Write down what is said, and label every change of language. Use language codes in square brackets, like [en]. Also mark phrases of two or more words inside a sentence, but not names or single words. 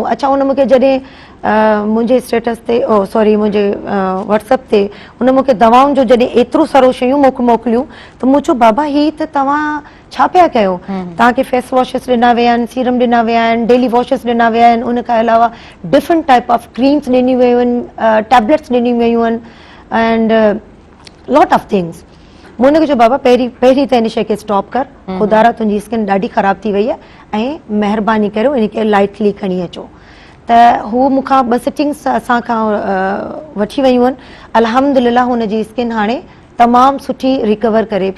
[sd] अच्छा, हुन मूंखे जॾहिं मुंहिंजे स्टेटस ते सॉरी मुंहिंजे व्हाट्सअप ते हुन मूंखे दवाउनि जो जॾहिं एतिरो सारो शयूं मोकिलियूं त मूं चयो बाबा ही त तव्हां छा पिया कयो? तव्हांखे [en] face washes [sd] ॾिना विया आहिनि, सीरम ॾिना विया आहिनि, [en] daily washes [sd] ॾिना विया आहिनि, उन खां अलावा [en] different type of creams [sd] ॾिनी वियूं आहिनि, टैबलेट्स ॾिनी वियूं आहिनि [en] and lot of things. [sd] मूं हुनखे चयो बाबा पहिरीं त हिन शइ खे स्टॉप कर, ख़ुदारा तुंहिंजी स्किन ॾाढी ख़राबु थी वई आहे ऐं महिरबानी करियो इनखे लाइटली खणी अचो। त हू मूंखां 2 सिटिंग्स असांखां वठी वियूं आहिनि। अल्हम्दुलिल्लाह हुनजी स्किन हाणे तमामु सुठी रिकवर करे पई।